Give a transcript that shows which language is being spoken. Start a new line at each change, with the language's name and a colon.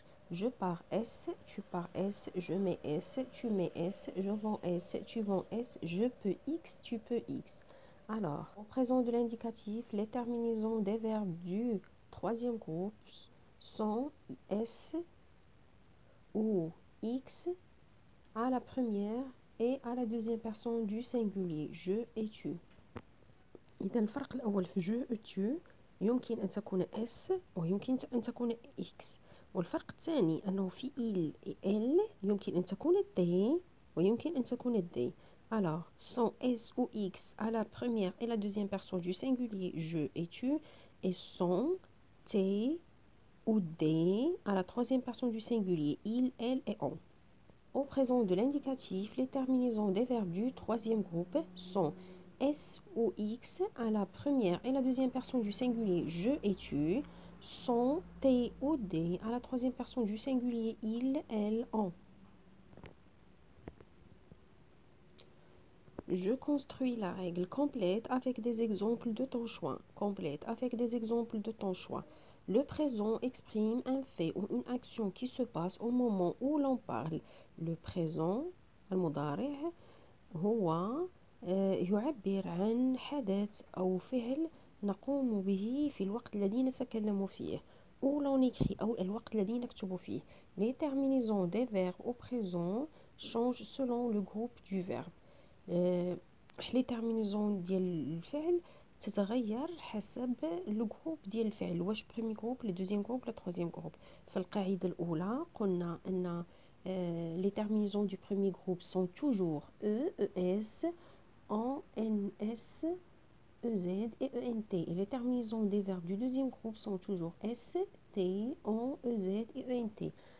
French: Je pars S, tu pars S, je mets S, tu mets S, je vends S, tu vends S, je peux X, tu peux X. Alors, au présent de l'indicatif, les terminaisons des verbes du troisième groupe sont S ou X à la première et à la deuxième personne du singulier. Je et tu.
Arabic: إذا الفرق الأول في je et tu يمكن أن تكون S ويمكن أن تكون X. والفرق الثاني أنه في il et elle يمكن أن تكون T ويمكن أن تكون D.
French: Alors, sont S ou X à la première et la deuxième personne du singulier je et tu, et sont T ou D à la troisième personne du singulier il, elle et on. Au présent de l'indicatif, les terminaisons des verbes du troisième groupe sont S ou X à la première et la deuxième personne du singulier je et tu, sont T ou D à la troisième personne du singulier il, elle, on. Je construis la règle complète avec des exemples de ton choix. Complète avec des exemples de ton choix. Le présent exprime un fait ou une action qui se passe au moment où l'on parle.
Arabic: Le présent المضارع هو يعبر عن حدث أو فعل نقوم به في الوقت الذي نتكلم فيه
French: ou l'on écrit
Arabic: أو الوقت الذي نكتب فيه.
French: Les terminaisons des verbes au présent changent selon le groupe du verbe.
Arabic: les terminaisons ديال الفعل تتغير حسب لو جروب ديال الفعل، واش بريمي جروب، لو دوزيام جروب، ولا تروزيام جروب. في القاعده الاولى قلنا ان
French: les terminaisons du premier groupe sont toujours e, es, en, ns, ez et ent. Et les terminaisons des verbes du deuxième groupe sont toujours s, t, en, ez et ent.